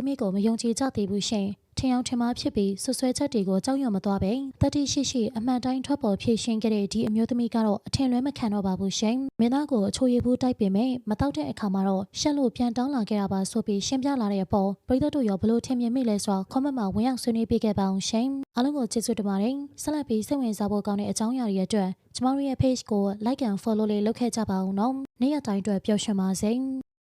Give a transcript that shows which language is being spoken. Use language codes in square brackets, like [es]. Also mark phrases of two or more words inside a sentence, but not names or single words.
[my] သမီးကိုမယုံကြည်ကြသေးဘူးရှင်ထင်အောင်ထင်မှားဖြစ်ပြီးဆွဆွဲချက်တွေကိုကြောက်ရွံ့မသွားပဲတတိရှိရှိအမှန်တိုင်းထွက်ပေါ်ဖြည့်ရှင်းခဲ့တဲ့ဒီအမျိုးသမီးကတော့အထင်လွဲမခံတော့ပါဘူးရှင်မင်းသားကိုအချိုရည်ဘူးတိုက်ပေမဲ့မတောက်တဲ့အခါမှာတော့ရှက်လို့ပြန်တောင်းလာခဲ့တာပါဆိုပြီးရှင်းပြလာတဲ့အပေါ်ပရိသတ်တို့ရောဘလို့ထင်မြင်မိလဲဆိုတော့ comment မှာဝင်ရောက်ဆွေးနွေးပေးခဲ့ပါအောင်ရှင်အားလုံးကိုကျေးဇူးတင်ပါတယ်ဆက်လက်ပြီးစိတ်ဝင်စားဖို့ကောင်းတဲ့အကြောင်းအရာတွေအတွက်ကျမတို့ရဲ့ page ကို [en] like and follow [my] လေးလုပ်ခဲ့ကြပါဦးနော်နေ့ရက်တိုင်းအတွက်ပျော်ရွှင်ပါစေ